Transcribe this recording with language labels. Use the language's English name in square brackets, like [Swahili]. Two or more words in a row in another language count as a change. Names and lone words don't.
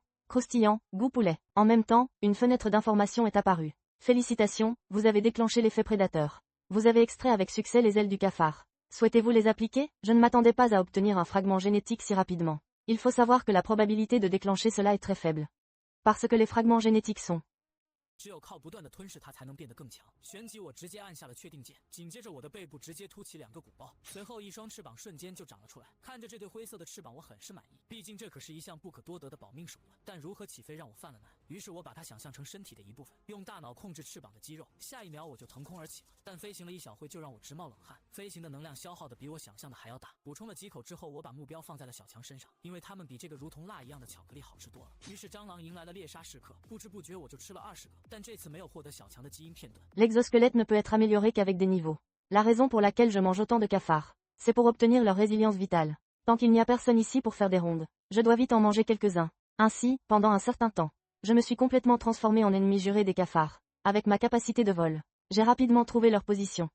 [French] Croustillant, goût poulet. En même temps, une fenêtre d'information est apparue. Félicitations, vous avez déclenché l'effet prédateur. Vous avez extrait avec succès les ailes du cafard. Souhaitez-vous les appliquer? Je ne m'attendais pas à obtenir un fragment génétique si rapidement. Il faut savoir que la probabilité de déclencher cela est très faible. Parce que les fragments génétiques sont [Chinese] 只有靠不断的吞噬它才能变得更强。旋即我直接按下了确定键，紧接着我的背部直接凸起2个鼓包，随后一双翅膀瞬间就长了出来。看着这对灰色的翅膀，我很是满意，毕竟这可是一项不可多得的保命手段。但如何起飞让我犯了难，于是我把它想象成身体的一部分，用大脑控制翅膀的肌肉。下一秒我就腾空而起了，但飞行了一小会就让我直冒冷汗，飞行的能量消耗的比我想象的还要大。补充了几口之后，我把目标放在了小强身上，因为它们比这个如同蜡一样的巧克力好吃多了。于是蟑螂迎来了猎杀时刻，不知不觉我就吃了20个。但这次没有获得小强的基因片段。 [French] L'exosquelette ne peut être amélioré qu'avec des niveaux. La raison pour laquelle je mange autant de cafards, c'est pour obtenir leur résilience vitale. Tant qu'il n'y a personne ici pour faire des rondes, je dois vite en manger quelques-uns. Ainsi, pendant un certain temps, je me suis complètement transformé en ennemi juré des cafards. Avec ma capacité de vol, j'ai rapidement trouvé leur position.